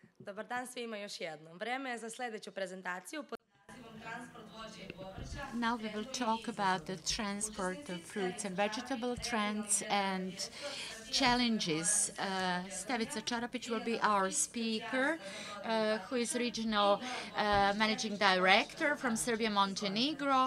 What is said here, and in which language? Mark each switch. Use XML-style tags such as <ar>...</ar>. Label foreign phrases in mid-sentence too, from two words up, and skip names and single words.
<sr>Dobar dan svima još jednom. Vreme je za sljedeću prezentaciju pod nazivom Transport voća i povrća.</sr> <en>Now we will talk about the transport of fruits and vegetable trends and challenges. Stevica Carapic will be our speaker, who is regional managing director from Serbia, Montenegro.</en>